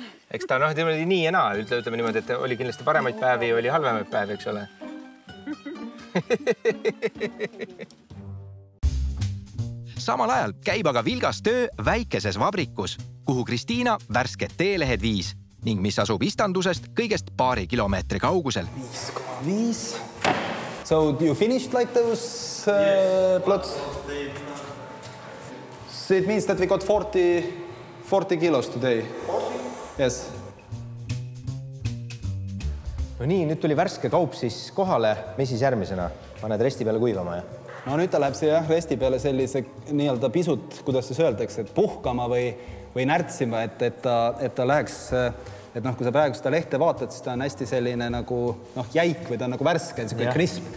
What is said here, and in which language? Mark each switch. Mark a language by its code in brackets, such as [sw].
[et] Eks ta oli nii ja naa, ütleme niimoodi, et oli kindlasti paremaid päevi ja oli halvemaid päevi, eks ole. Samal ajal käib aga vilgas töö väikeses vabrikus, kuhu Kristiina värsked teelehed viis ning mis asub istandusest kõigest paari kilomeetri kaugusel. 5,5. [en] So you finished like those plots? So it means that we got 40 kilos today. Yes. [et] No nii, nüüd tuli värske kaup siis kohale, mis siis järgmisena? Paned resti peale kuivama ja? No nüüd ta läheb siia resti peale sellise nii-öelda pisut, kuidas siis öeldakse, et puhkama või närtsima, et ta läheks, et kui sa praegu seda lehte vaatad, siis ta on hästi selline nagu jäik või ta on nagu värske, selline krisp.